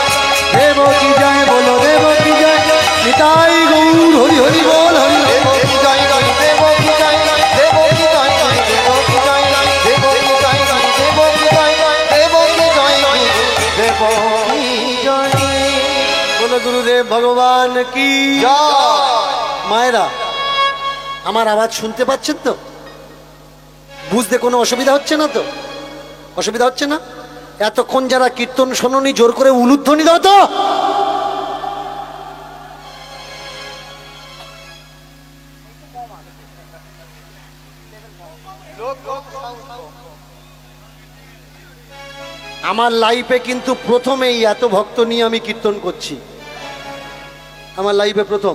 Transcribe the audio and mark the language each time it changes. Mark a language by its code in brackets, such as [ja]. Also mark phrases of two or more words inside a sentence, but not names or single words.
[hi] देव की जय बोलो देव की जय, निताई गौर हरि हरि बोल हरि देव की जय देव की जय, देव की जय देव की जय, देव की जय देव की जय, देव की जय देव की जय। बोलो गुरुदेव भगवान की जय। [bn] মায়েরা আমার আওয়াজ শুনতে পাচ্ছেন তো? বুঝতে কোনো অসুবিধা হচ্ছে না তো? অসুবিধা হচ্ছে না? এতক্ষণ যারা কীর্তন শোনোনি জোর করে উলুধ্বনি দাও তো। আমার লাইফে কিন্তু প্রথমেই এত ভক্ত নিয়ে আমি কীর্তন করছি, আমার লাইফে প্রথম।